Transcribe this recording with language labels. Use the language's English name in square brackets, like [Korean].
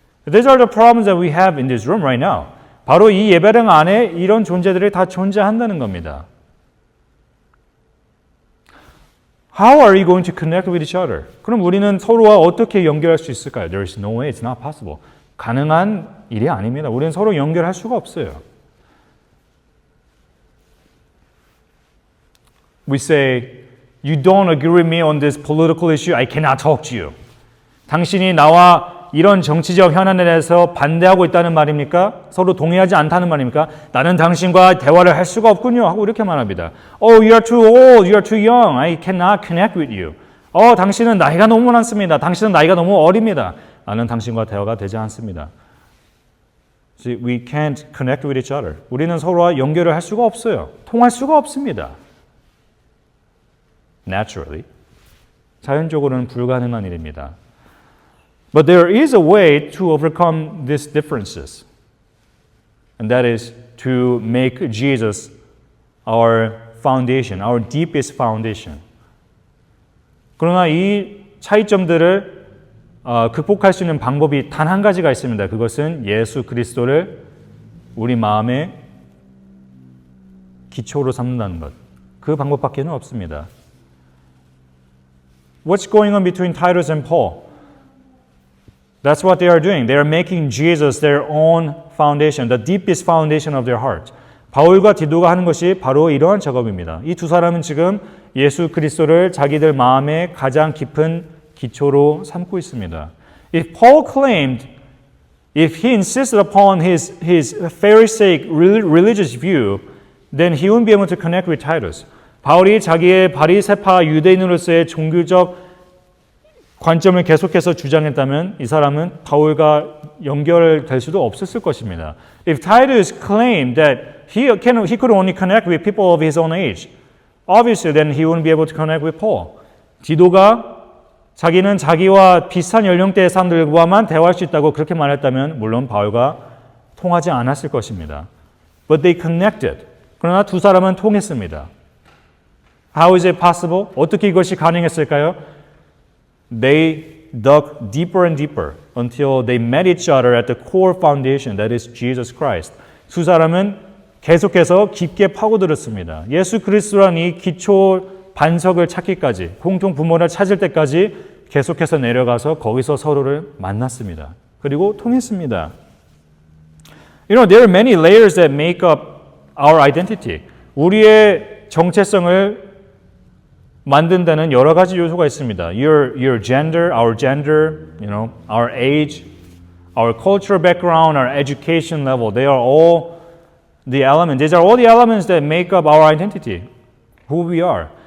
[English] These are the problems that we have in this room right now. [Korean] 바로 이 예배당 안에 이런 존재들이 다 존재한다는 겁니다. [English] How are you going to connect with each other? [Korean] 그럼 우리는 서로와 어떻게 연결할 수 있을까요? [English] There is no way, it's not possible. [Korean] 가능한 일이 아닙니다. 우리는 서로 연결할 수가 없어요. [English] We say, you don't agree with me on this political issue, I cannot talk to you. [Korean] 당신이 나와 이런 정치적 현안에 대해서 반대하고 있다는 말입니까? 서로 동의하지 않다는 말입니까? 나는 당신과 대화를 할 수가 없군요. 하고 이렇게 말합니다. [English] Oh, you are too old, you are too young, I cannot connect with you. [Korean] 당신은 나이가 너무 많습니다. 당신은 나이가 너무 어립니다. 나는 당신과 대화가 되지 않습니다. [English] See, we can't connect with each other. [Korean] 우리는 서로와 연결을 할 수가 없어요. 통할 수가 없습니다. [English] Naturally. [Korean] 자연적으로는 불가능한 일입니다. [English] But there is a way to overcome these differences. And that is to make Jesus our foundation, our deepest foundation. [Korean] 그러나 이 차이점들을 극복할 수 있는 방법이 단 한 가지가 있습니다. 그것은 예수 그리스도를 우리 마음의 기초로 삼는다는 것. 그 방법밖에는 없습니다. [English] What's going on between Titus and Paul? That's what they are doing. They are making Jesus their own foundation, the deepest foundation of their heart. [Korean] 바울과 디도가 하는 것이 바로 이러한 작업입니다. 이 두 사람은 지금 예수 그리스도를 자기들 마음의 가장 깊은 기초로 삼고 있습니다. [English] If Paul claimed, if he insisted upon his Pharisaic religious view, then he wouldn't be able to connect with Titus. [Korean] 바울이 자기의 바리새파 유대인으로서의 종교적 관점을 계속해서 주장했다면 이 사람은 바울과 연결될 수도 없었을 것입니다. [English] If Titus claimed that he could only connect with people of his own age, obviously then he wouldn't be able to connect with Paul. [Korean] 디도가 자기는 자기와 비슷한 연령대의 사람들과만 대화할 수 있다고 그렇게 말했다면 물론 바울과 통하지 않았을 것입니다. [English] But they connected. [Korean] 그러나 두 사람은 통했습니다. [English] How is it possible? [Korean] 어떻게 이것이 가능했을까요? [English] They dug deeper and deeper until they met each other at the core foundation, that is Jesus Christ. [Korean] 두 사람은 계속해서 깊게 파고들었습니다. 예수 그리스도란 이 기초 반석을 찾기까지, 공통 부모를 찾을 때까지 계속해서 내려가서 거기서 서로를 만났습니다. 그리고 통했습니다. [English] You know, there are many layers that make up our identity. [Korean] 우리의 정체성을 만든다는 여러 가지 요소가 있습니다. [English] Your gender, our gender, you know, our age, our cultural background, our education level. They are all the elements. These are all the elements that make up our identity, who we are.